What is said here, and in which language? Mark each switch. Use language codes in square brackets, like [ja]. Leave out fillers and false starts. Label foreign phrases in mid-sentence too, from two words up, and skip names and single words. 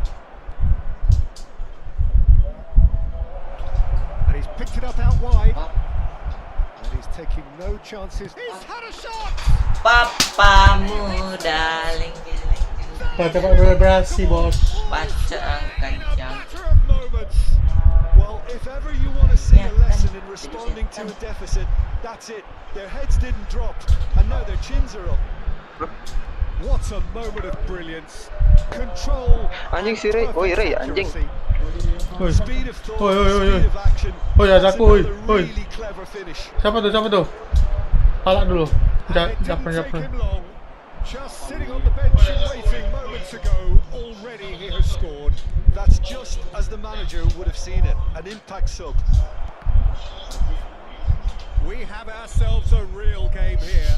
[en] And he's picked it up out wide. And he's taking no chances. He's had a shot! [id] Papamu darling. Baca Pak vibrasi bos. Baca kencang. [en] Matter of moments. Well, if ever you want to see a lesson in responding to a deficit, that's it. Their heads didn't drop, and now their chins are up. What a moment of brilliance. Control. [id] Anjing si Ray, oi Ray anjing. Woi. [en] Speed of thought, [id] Oi. [en] speed of action. [id] Oi, ada [en] That's [id] aku, oi. [en] another [id] Oi. [en] really clever finish. [id] Siapa tuh? Palak dulu. [en] And it didn't [id] Japar. [en] take him long. Just sitting on the bench and waiting moments ago. Already he has scored. That's just as the manager would have seen it, an impact sub. We have ourselves a real game here.